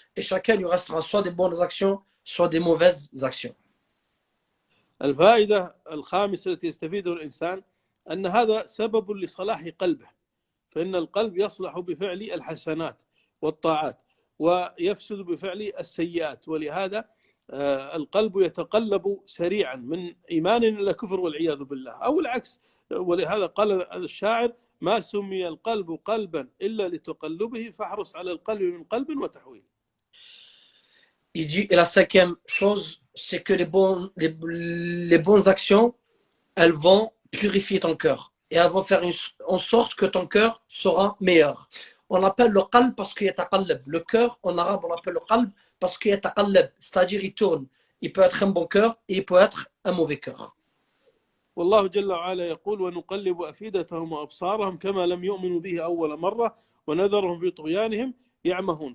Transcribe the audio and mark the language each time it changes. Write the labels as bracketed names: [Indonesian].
[French] Et chacun lui restera soit des bonnes actions, soit des mauvaises actions. [Arabic] الفائدة الخامسة التي يستفيدها الإنسان أن هذا سبب لصلاح قلبه فإن القلب يصلح بفعل الحسنات والطاعات ويفسد بفعل السيئات ولهذا القلب يتقلب سريعا من إيمان إلى كفر والعياذ بالله أو العكس ولهذا قال الشاعر ما سمي القلب قلبا إلا لتقلبه فاحرص على القلب من قلب وتحويل. [French] Il dit, et la cinquième chose, c'est que les bonnes actions, elles vont purifier ton cœur. Et elles vont faire en sorte que ton cœur sera meilleur. On appelle le qalb parce qu'il y a taqallab. Le cœur, en arabe, on appelle le qalb parce qu'il y a taqallab. C'est-à-dire, il tourne. Il peut être un bon cœur et il peut être un mauvais cœur. [Arabic] والله جل وعلا يقول ونقلب أفئدتهم وأبصارهم كما لم يؤمنوا به أول مرة ونذرهم في طغيانهم يعمهون.